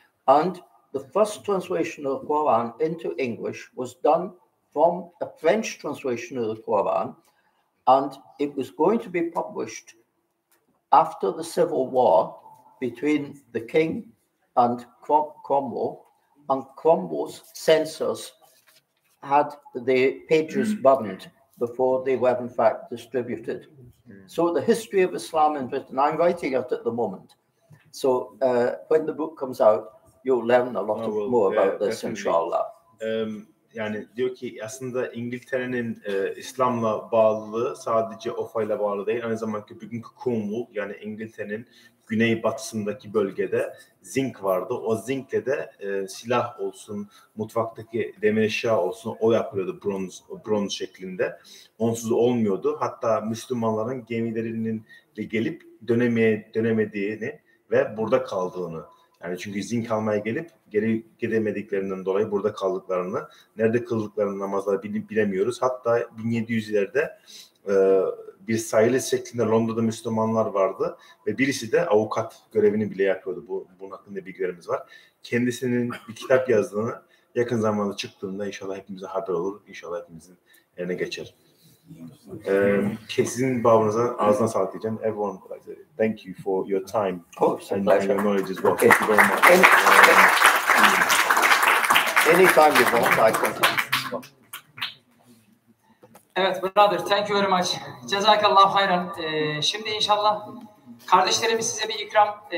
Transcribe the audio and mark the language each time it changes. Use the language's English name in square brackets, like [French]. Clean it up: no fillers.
[English] And the first translation of the Quran into English was done from a French translation of the Quran, and it was going to be published after the Civil War between the king and Cromwell, and Cromwell's censors had the pages burned before they were in fact distributed. So the history of Islam in Britain, I'm writing it at the moment. So when the book comes out, you'll learn a lot more about this, inshallah. [Turkish] Yani diyor ki aslında İngiltere'nin İslam'la bağlılığı sadece Offa'yla bağlı değil. Aynı zamanda bugünkü Cornwall yani İngiltere'nin güneybatısındaki bölgede zinc vardı. O zinkle de silah olsun, mutfaktaki demir eşya olsun o yapılıyordu bronz şeklinde. Onsuz olmuyordu. Hatta Müslümanların gemilerinin gelip dönemediğini ve burada kaldığını Yani çünkü zinc almaya gelip geri gidemediklerinden dolayı burada kaldıklarını, nerede kıldıklarını namazları bilemiyoruz. Hatta 1700'lerde bir sayılı şeklinde Londra'da Müslümanlar vardı ve birisi de avukat görevini bile yapıyordu. Bunun hakkında bilgilerimiz var. Kendisinin bir kitap yazdığını yakın zamanda çıktığında inşallah hepimize haber olur. İnşallah hepimizin eline geçer. Sizin babınıza ağzına sağlık diyeceğim. [English] Everyone, thank you for your time and your knowledge as well. Okay. Thank you very much. Anytime you want, I can. Evet brother, thank you very much. [Turkish] Cezakallahu hayran. Şimdi inşallah kardeşlerimiz size bir ikram